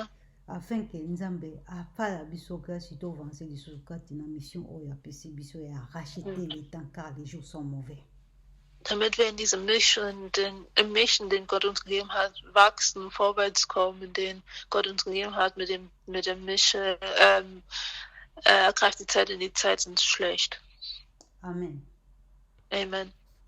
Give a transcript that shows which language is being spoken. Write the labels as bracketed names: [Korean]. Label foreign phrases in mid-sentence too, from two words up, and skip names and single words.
[Lingala] Afin que Nzambe apala biso grâce to avancer lisusu kati na mission oyo apesi biso ya [French] racheter le temps car les jours sont mauvais. [German] Damit wir in diesem Mission, den Gott uns gegeben hat, wachsen, vorwärts kommen, den Gott uns gegeben hat mit dem Mission, ergreift die Zeit, denn die Zeit sind schlecht. Amen. Amen.